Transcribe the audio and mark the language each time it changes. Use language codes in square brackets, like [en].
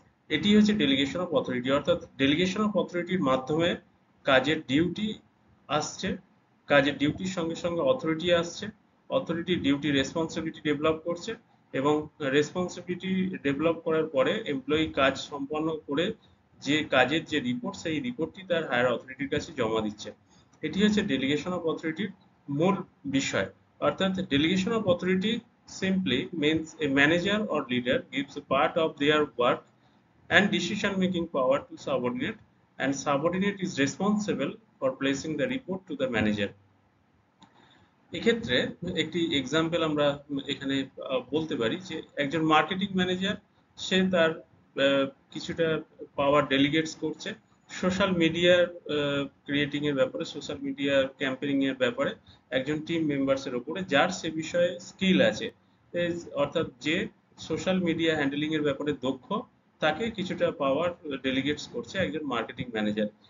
[bn] এটি হচ্ছে delegation of authority, অর্থাৎ ডেলিগেশন অফ অথরিটির মাধ্যমে কাজের ডিউটি আসছে, কাজের ডিউটির সঙ্গে সঙ্গে অথরিটি আসছে, অথরিটি ডিউটি রেসপন্সিবিলিটি ডেভেলপ করছে এবং রেসপন্সিবিলিটি ডেভেলপ করার পরে এমপ্লয়ি কাজ সম্পন্ন করে যে কাজের যে রিপোর্ট সেই রিপোর্টটি তার হায়ার অথরিটির কাছে জমা দিচ্ছে। এটি হচ্ছে ডেলিগেশন অফ অথরিটির মূল বিষয়। [en] অর্থাৎ delegation of authority simply means a manager or leader gives a part of their work and decision making power to subordinate, and subordinate is responsible for placing the report to the manager. [bn] এক্ষেত্রে একটি example আমরা এখানে বলতে পারি যে একজন marketing manager সে তার কিছুটা পাওয়ার ডেলিগেটস করছে সোশ্যাল মিডিয়ার ক্রিয়েটিং এর ব্যাপারে, সোশ্যাল মিডিয়া ক্যাম্পেইনিং এর ব্যাপারে একজন টিম মেম্বার্স এর উপরে যার সে বিষয়ে স্কিল আছে, অর্থাৎ যে সোশ্যাল মিডিয়া হ্যান্ডেলিং এর ব্যাপারে দক্ষ, তাকে কিছুটা পাওয়ার ডেলিগেটস করছে একজন মার্কেটিং ম্যানেজার।